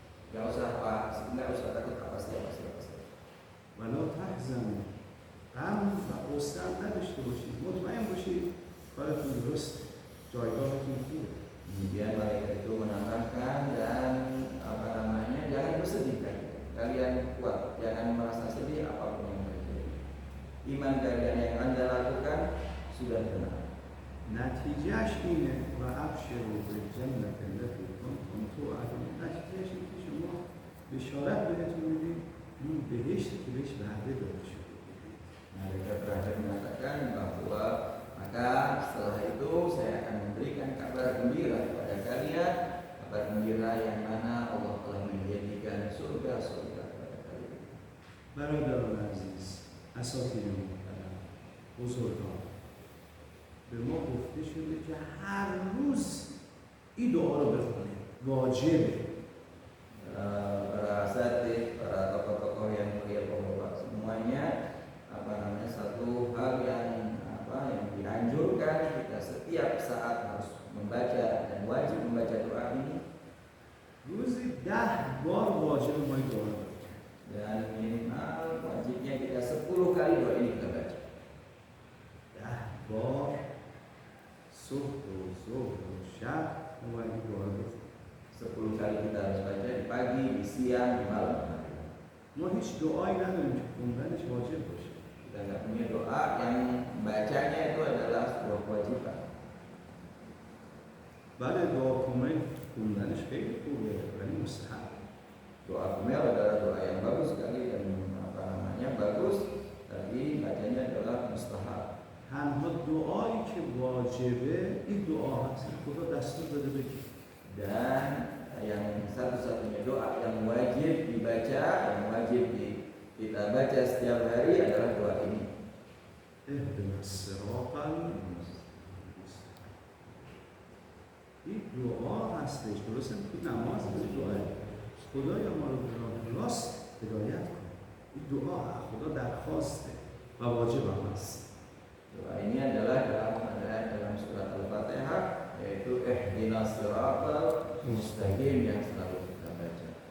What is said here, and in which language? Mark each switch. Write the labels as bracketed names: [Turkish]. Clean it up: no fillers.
[Indonesian] Tidak usah takut apa siapa. [Arabic] ولا تحزنوا [Persian] غم و غصه نداشته باشید مطمئن باشید کارتون درسته جایگاهتون خوبه. [Indonesian] Kemudian malaikat itu menambahkan dan jangan bersedih kalian kuat, jangan merasa sedih apapun yang terjadi. Iman kalian yang Anda lakukan sudah benar. [Persian] نتیجهش اینه [Arabic] و ابشروا بالجنة التي كنتم توعدون [Persian] نتیجهش اینه که شما بشارت بهتون میدیم این بهشتی که بهش وعده داده شده. [Indonesian] Malaikat terakhir mengatakan bahwa maka setelah itu saya akan memberikan kabar gembira kepada kalian, kabar gembira yang mana Allah telah menjadikan surga-surga kepada kalian. [Persian] برادران عزیز اساتید محترم بزرگان به ما گفته شده که هر روز این دعا رو بخونیم واجبه. [Indonesian] Para asatidz, para tokoh-tokoh yang mulia bahwa semuanya satu hal yang dianjurkan kita setiap saat harus membaca dan wajib membaca doa ini. [Persian] روزی 10 بار واجب ما این دعا رو [Indonesian] Dan minimal wajibnya kita 10 kali doa ini kita baca. [Persian] 10 بار صبح و ظهر و شب ما این دعا رو بخونیم. [Indonesian] 10 kali kita harus baca di pagi, di siang, di malam hari. [Persian] ما هیچ دعایی نداریم که خوندنش واجب باشه. [Indonesian] Kita nggak punya doa yang bacanya itu adalah sebuah kewajiban. [Persian] بله دعا خوندنش خیلی خوبه ولی مستحب. [Indonesian] Doa kumel adalah doa yang bagus sekali dan bagus, tapi bacanya adalah mustahab. [Persian] تنها دعایی که واجبه این دعا هست خدا دستور داده بگی. [Indonesian] Dan yang satu-satunya doa yang wajib dibaca, yang wajib kita baca setiap hari adalah doa ini. [Arabic] اهدنا الصراط المستقیم. [Persian] این دعا هستش درسته که نماز دعاه خدایا ما رو به راه راست هدایت کن. این دعا خدا درخواسته و واجب هم هست. [Indonesian] Doa ini adalah dalam surat Al-Fatihah, yaitu [Arabic] ihdinas siratal mustaqim [Indonesian] yang selalu kita baca.